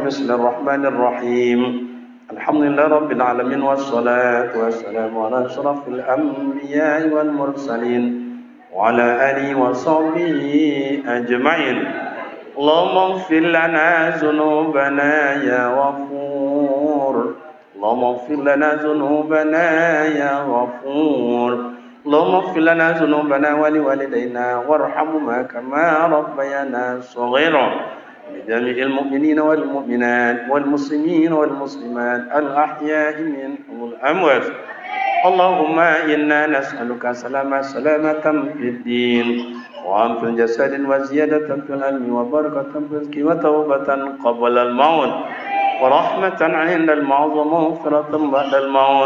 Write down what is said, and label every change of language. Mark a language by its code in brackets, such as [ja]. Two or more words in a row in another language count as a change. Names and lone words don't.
[ar] بسم الله الرحمن الرحيم. الحمد لله رب العالمين والصلاة والسلام على أشرف الأنبياء والمرسلين وعلى آله وصحبه أجمعين. اللهم اغفر لنا ذنوبنا يا غفور. اللهم اغفر لنا ذنوبنا يا غفور. اللهم اغفر لنا ذنوبنا ولوالدينا وارحمهما كما ربيانا صغيرا. لجميع المؤمنين والمؤمنات والمسلمين والمسلمات الأحياء منهم والأموات. اللهم إنا نسألك سلامة في الدين وعافية في الجسد وزيادة في العلم وبركة في الرزق وتوبة قبل الموت ورحمة عند الموت ومغفرة بعد الموت.